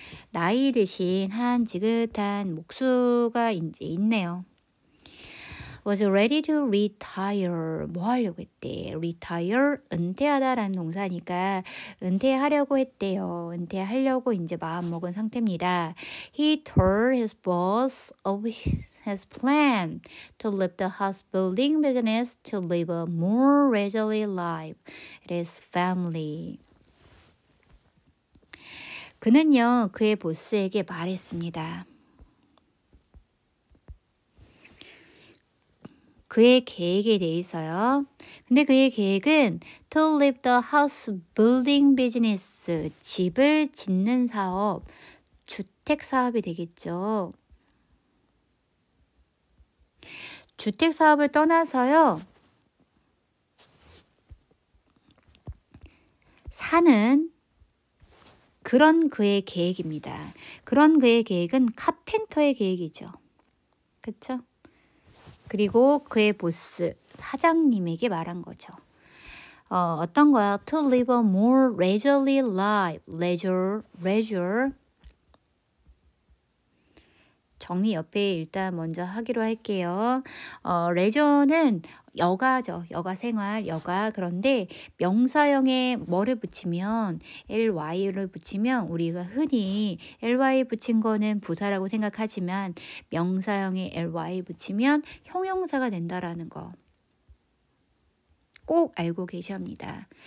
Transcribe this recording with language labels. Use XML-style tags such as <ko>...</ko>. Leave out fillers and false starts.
<ko>나이 드신 한 지긋한 목수가 이제 있네요.</ko> <en>was ready to retire.</en> <ko>뭐 하려고 했대? retire, 은퇴하다라는 동사니까 은퇴하려고 했대요. 은퇴하려고 이제 마음 먹은 상태입니다.</ko> <en>He told his boss of his plan to leave the house building business to live a more leisurely life with his family.</en> <ko>그는요, 그의 보스에게 말했습니다. 그의 계획에 대해서요. 근데 그의 계획은</ko> <en>to leave the house building business,</en> <ko>집을 짓는 사업, 주택 사업이 되겠죠. 주택 사업을 떠나서요. 사는 그런 그의 계획입니다. 그런 그의 계획은 카펜터의 계획이죠. 그렇죠? 그리고 그의 보스, 사장님에게 말한 거죠. 어떤 거야?</ko> <en>To live a more leisurely life. leisure.</en> <ko>정리 옆에 일단 먼저 하기로 할게요. 레저는 여가죠. 여가 생활, 여가. 그런데 명사형에 뭐를 붙이면 ly를 붙이면 우리가 흔히 ly 붙인 거는 부사라고 생각하지만 명사형에 ly 붙이면 형용사가 된다라는 거 꼭 알고 계셔야 합니다.</ko>